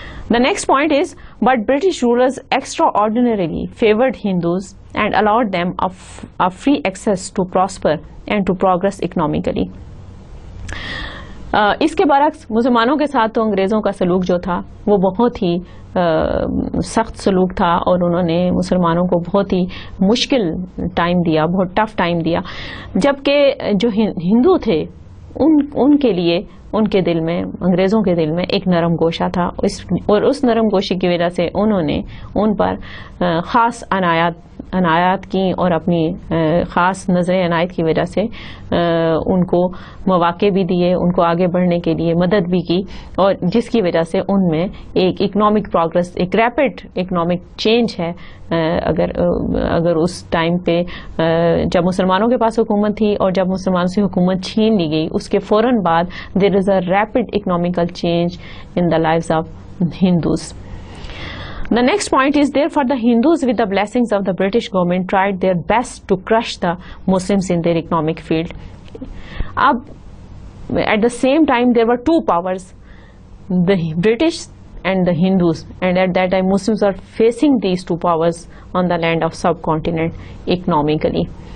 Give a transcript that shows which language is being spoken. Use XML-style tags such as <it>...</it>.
<en>The next point is, but British rulers extraordinarily favored Hindus and allowed them a free access to prosper and to progress economically.</en> <ur>اس کے برعکس مسلمانوں کے ساتھ تو انگریزوں کا سلوک جو تھا وہ بہت ہی سخت سلوک تھا, اور انہوں نے مسلمانوں کو بہت ہی مشکل ٹائم دیا, بہت ٹف ٹائم دیا. جبکہ جو ہندو تھے ان کے لیے ان کے دل میں, انگریزوں کے دل میں ایک نرم گوشہ تھا, اور اس نرم گوشی کی وجہ سے انہوں نے ان پر خاص عنایات کی, اور اپنی خاص نظر عنایت کی وجہ سے ان کو مواقع بھی دیے, ان کو آگے بڑھنے کے لیے مدد بھی کی, اور جس کی وجہ سے ان میں ایک اکنامک پروگرس, ایک ریپڈ اکنامک چینج ہے. اگر اس ٹائم پہ جب مسلمانوں کے پاس حکومت تھی اور جب مسلمانوں سے حکومت چھین لی گئی, اس کے فوراً بعد</ur> <en>There is a rapid economical change in the lives of Hindus. The next point is, therefore the Hindus with the blessings of the British government tried their best to crush the Muslims in their economic field. At the same time there were two powers, the British and the Hindus, and at that time Muslims are facing these two powers on the land of subcontinent economically.</en>